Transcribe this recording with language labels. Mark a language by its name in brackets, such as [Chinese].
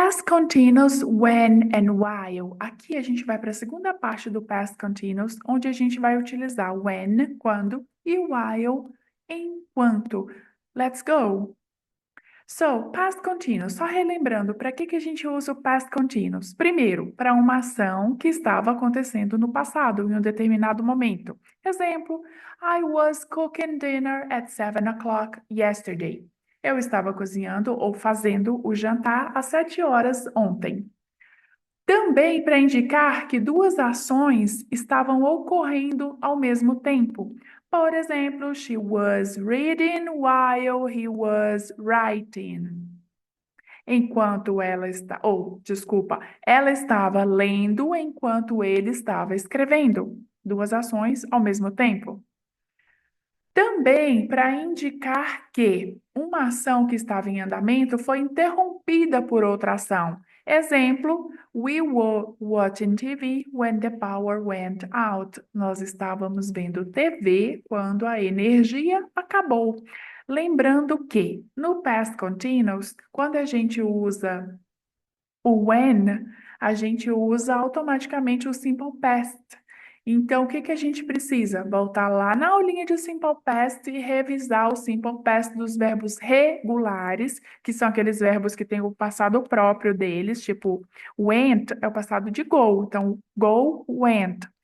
[English] continuous, when and while. [Portuguese] Aqui a gente vai para a segunda parte do past continuous, onde a gente vai utilizar when, quando, e while, enquanto. [English] Let's go! [Portuguese] So, past continuous, só relembrando, para que a gente usa o past continuous? Primeiro, para uma ação que estava acontecendo no passado, em um determinado momento. [English] Exemplo, I was cooking dinner at 7 o'clock yesterday. [Portuguese] Eu estava cozinhando ou fazendo o jantar às 7 horas ontem. Também para indicar que duas ações estavam ocorrendo ao mesmo tempo. Por exemplo, [English] she was reading while he was writing. [Portuguese] Enquanto ela está, desculpa, ela estava lendo enquanto ele estava escrevendo. Duas ações ao mesmo tempo. Também para indicar que uma ação que estava em andamento foi interrompida por outra ação. [English] Exemplo, we were watching TV when the power went out. [Portuguese] Nós estávamos vendo TV quando a energia acabou. Lembrando que no past continuous, quando a gente usa o when, a gente usa automaticamente o simple past. Então, o que a gente precisa? Voltar lá na aulinha de Simple Past e revisar o Simple Past dos verbos regulares, que são aqueles verbos que têm o passado próprio deles, tipo, went é o passado de go, então, go, went.